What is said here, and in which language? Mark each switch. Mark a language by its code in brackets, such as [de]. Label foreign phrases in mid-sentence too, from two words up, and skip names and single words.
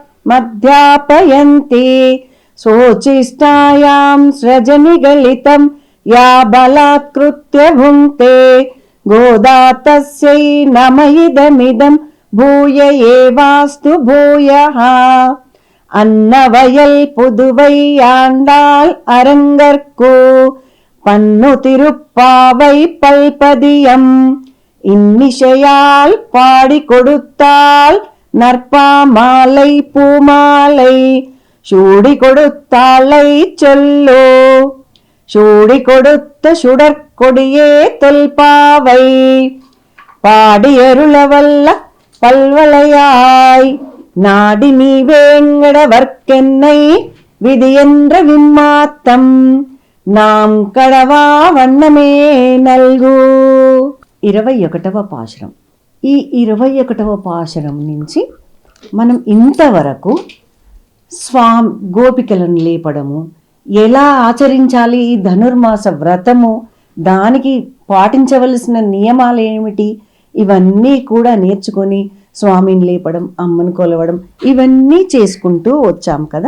[sa] మధ్యాపయంతి శోచిష్టాయాం సృజనిగలితం యా బలాత్కృత్య భుంక్తే గోదా తస్యై నమ ఇదమిదం భూయ ఏవాస్తు భూయః. [ta] அன்னவயல் புதுவை ஆண்டாள் அரங்கற்கு பன்னு திருப்பாவை பல்பதியம் இன்னிசையால் பாடி கொடுத்தால் நற்பாமாலை பூமாலை சூடி கொடுத்தாளை சொல்லோ சூடி கொடுத்த சுடற்கொடியே தொல்பாவை பாடியருளவல்ல பல்வளையாய் நாடி நீ வேங்கடவர்க்கென்னை விதி என்ற விம்மாத்தம் நாம் கடவா வண்ணமே நல்கு. [te] 21వ పాశురం. ఈ 21వ పాశురం నుంచి మనం ఇంతవరకు గోపికలను లేపడము, ఎలా ఆచరించాలి ఈ ధనుర్మాస వ్రతము, దానికి పాటించవలసిన నియమాలు ఏమిటి, ఇవన్నీ కూడా నేర్చుకొని స్వామిని లేపడం, అమ్మను కొలవడం, ఇవన్నీ చేసుకుంటూ వచ్చాం కదా.